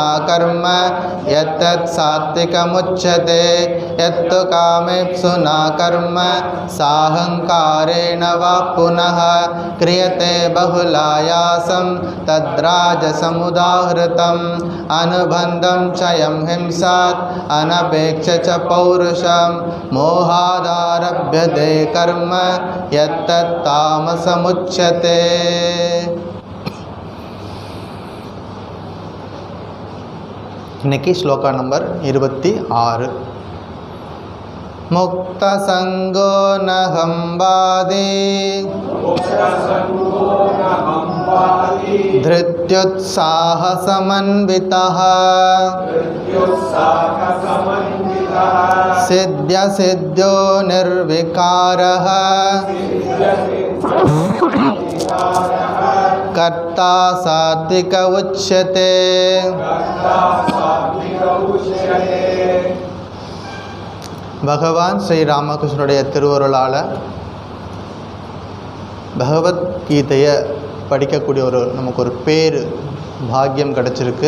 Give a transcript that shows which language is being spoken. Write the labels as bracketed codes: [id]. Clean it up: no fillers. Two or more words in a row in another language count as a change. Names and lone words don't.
[sa] कर्म यत्तत् सात्विकमुच्यते यत्तु कामेप्सुना कर्म साहङ्कारेण वा पुनः क्रियते बहुलायासं तद्राजसमुदाहृतम् अनुबन्धं चयं हिंसात् अनपेक्ष च पौरुषं मोहादारभ्यते कर्म यत्तत् तामसमुच्यते। [ta] இன்னைக்கு ஸ்லோகா நம்பர் 26. [sa] मुक्त सङ्गो नहंवादी धृत्युत्साह समन्वितः सिद्ध्य सिद्ध्यो निर्विकारः कर्ता सात्विक उच्यते। [ta] பகவான் ஸ்ரீ ராமகிருஷ்ணனுடைய திருவருளால் பகவத்கீதையை படிக்கக்கூடிய நமக்கு ஒரு பேர் பாக்கியம் கிடச்சிருக்கு.